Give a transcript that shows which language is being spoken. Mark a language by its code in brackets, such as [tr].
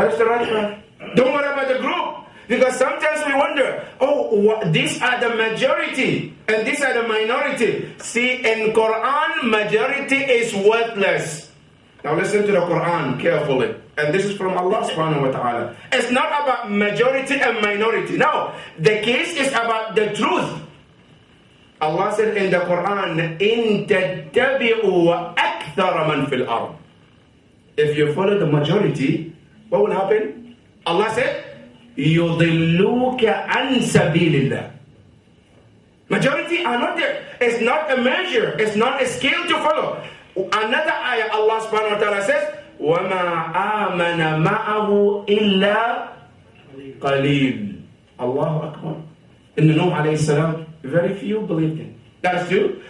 [en] That is the right path. Don't worry about the group. Because sometimes we wonder, these are the majority and these are the minority. See, in Quran, majority is worthless. Now listen to the Quran carefully. And this is from Allah subhanahu wa ta'ala. It's not about majority and minority. No, the case is about the truth. Allah said in the Quran, [ar] إِن تَتَّبِعُوا أَكْثَرَ مَنْ فِي الْأَرْضِ. [en] If you follow the majority, what will happen? Allah said, [ar] يُضِلُّوكَ عَنْ سَبِيلِ اللَّهِ. [en] Majority are not there. It's not a measure. It's not a scale to follow. Another ayah, Allah subhanahu wa ta'ala says, [ar] وَمَا آمَنَ مَعَهُ إِلَّا قَلِيلٌ. [en] Allahu Akbar. In the Nuh alayhi salam, very few believed in. That's two.